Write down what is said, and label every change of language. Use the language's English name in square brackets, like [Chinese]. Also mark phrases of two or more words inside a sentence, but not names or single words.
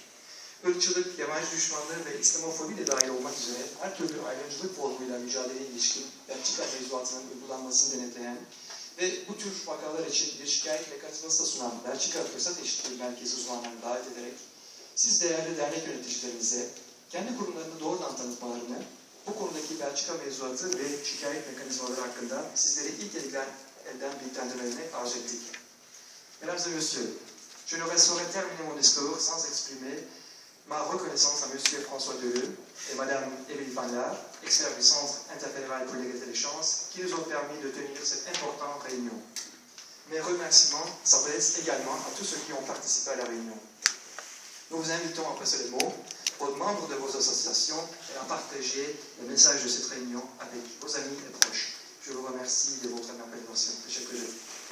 [Turkish] Irkçılık, yabancı düşmanlığı ve İslamofobi de dahil olmak üzere her türlü ayrımcılık formuyla mücadeleye ilişkin Belçika mevzuatının uygulanmasını denetleyen ve bu tür vakalar için bir şikayet mekanizması da sunan Belçika Fırsat Eşitliği Merkezi uzmanlarını davet ederek siz değerli dernek yöneticilerinize kendi kurumlarını doğrudan tanıtmalarını, bu konudaki Belçika mevzuatı ve şikayet mekanizmaları hakkında sizleri ilk elden bilgilendirmelerini arz ettik. [French] Mesdames et messieurs, je ne saurais terminer mon discours sans exprimer ma reconnaissance à M. François Deleu et Mme Émilie Fanlard, experts du Centre interfédéral pour l'égalité des chances, qui nous ont permis de tenir cette importante réunion. Mes remerciements s'adressent également à tous ceux qui ont participé à la réunion. Nous vous invitons à passer les mots aux membres de vos associations et à partager le message de cette réunion avec vos amis et proches. Je vous remercie de votre intervention. [Turkish] Teşekkür ederim.